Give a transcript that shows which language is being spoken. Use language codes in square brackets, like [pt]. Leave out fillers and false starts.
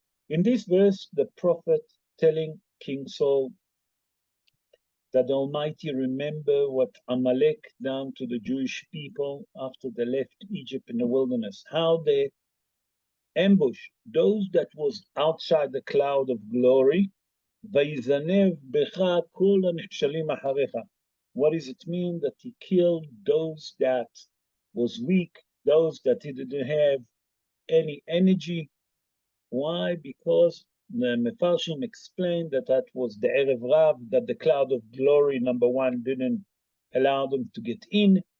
[en] In this verse, the prophet telling King Saul that the Almighty remember what Amalek done to the Jewish people after they left Egypt in the wilderness, how they ambushed those that was outside the cloud of glory. [he] ויזנב בך כל הנחשלים אחריך. [en] What does it mean? That he killed those that was weak, those that didn't have any energy. Why? Because the Mefarshim explained that that was the Erev Rav, that the cloud of glory, number one, didn't allow them to get in.